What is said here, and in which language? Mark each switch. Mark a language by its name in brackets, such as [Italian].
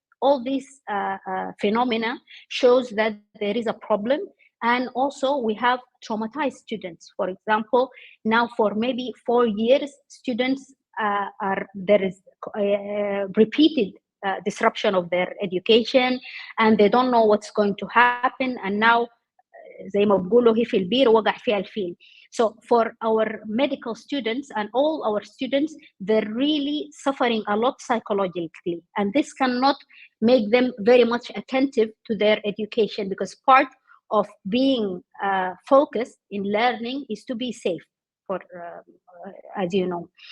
[English] All these phenomena shows that there is a problem. And also we have traumatized students. For example, now for maybe 4 years, students there is repeated disruption of their education, and they don't know what's going to happen. And now, [Arabic] زي ما بقولوا هي في البير وقع فيها الفيل. [English] So for our medical students and all our students, they're really suffering a lot psychologically, and this cannot make them very much attentive to their education, because part of being focused in learning is to be safe, for as you know.